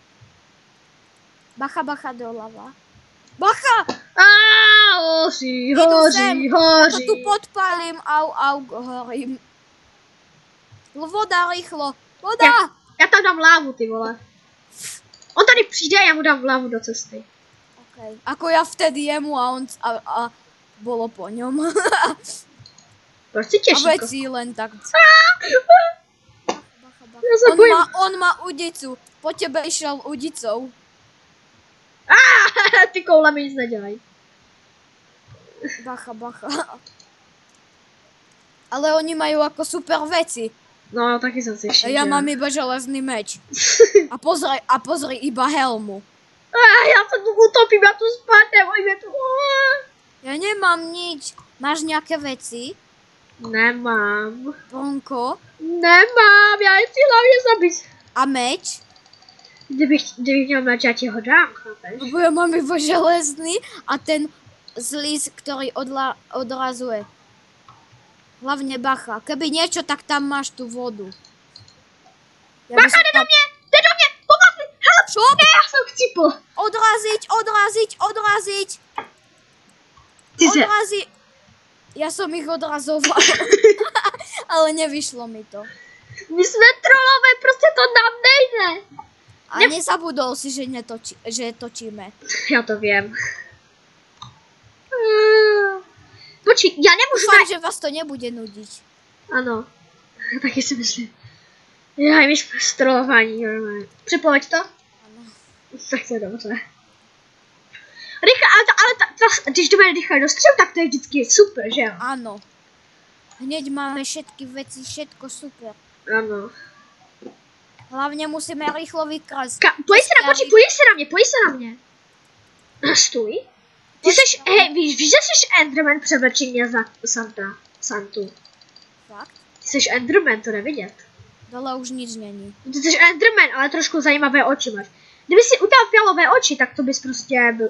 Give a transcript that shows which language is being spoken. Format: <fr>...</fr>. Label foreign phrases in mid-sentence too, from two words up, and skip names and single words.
<sk>Bacha, doľava. Bacha!</sk> <cs>Hoří.</cs> <sk>Ja to tu podpálím, au, horím. Voda, rýchlo, voda!</sk> <cs>Já tam dám lávu, ty vole. On tady přijde a já mu dám lávu do cesty. Okay.</cs> <sk>Ako ja vtedy jemu a bolo po ňom.</sk> <cs>Proč si těžko?</cs> <sk>A veci len tak. Bacha. On má udicu. Po tebe išiel udicou.</sk> <cs>Ty koule mi nic nedělají. Bacha.</cs> <sk>Ale oni majú ako super veci.</sk> <cs>No, taky jsem si všiml.</cs> <sk>A ja mám iba železný meč. A pozri iba helmu.</sk> <cs>Já se tu utopím, já tu spadnem, ojme tu.</cs> <sk>Ja nemám nič. Máš nejaké veci? Nemám. Bronko?</sk> <cs>Nemám, já chci hlavně zabít. A meč? Kdybych měl meč, já ti ho dám, chápeš?</cs> <sk>Lebo ja mám iba železný a ten zlíz, ktorý odrazuje. Hlavne bacha. Keby niečo, tak tam máš tú vodu. Ja</sk> <cs>bacha, jde do mě! Pomoz mi! Help!</cs> <sk>Čo?</sk> <cs>Ne, já jsem chcípl.</cs> <sk>Odraziť! Ja som ich odrazoval. Ale nevyšlo mi to.</sk> <cs>My jsme trolové, prostě to nám nejde.</cs> <sk>A nezabudol si, že točíme.</sk> <cs>Já to vím. Počkej, já nemůžu...</cs> <sk>Dúfam, že vás to nebude nudiť.</sk> <cs>Ano, taky si myslím. Já víš, strolování. Připoveď to? Ano. Tak to je dobře. Rychle, ale když jdeme rychle do střelu, tak to je vždycky super, že jo?</cs> <sk>Áno. Hneď máme všetky veci, všetko super.</sk> <cs>Ano.</cs> <sk>Hlavne musíme rýchlo vykrásť.</sk> <cs>Pojď se na mě. Stůj. Ty seš, hej, víš, že jsi Enderman převlečeně za Santu. Fakt? Ty jsi Enderman, to nevidět.</cs> <sk>Dole už nič není.</sk> <cs>Ty jsi Enderman, ale trošku zajímavé oči máš. Kdyby si udělal fialové oči, tak to bys prostě byl...</cs>